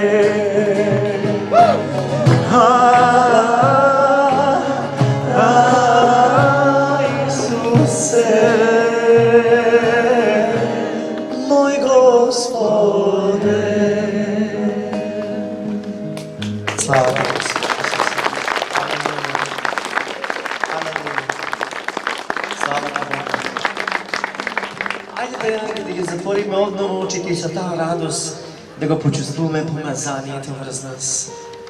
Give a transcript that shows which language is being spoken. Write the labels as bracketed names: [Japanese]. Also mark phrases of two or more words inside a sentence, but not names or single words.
[Serbian] Isuse, moj Gospode. Slava Bogu. Slava Bogu. [Macedonian] Ajde да ги затвориме отново очите и со таа радост да го почувствуваме помазанието врз нас.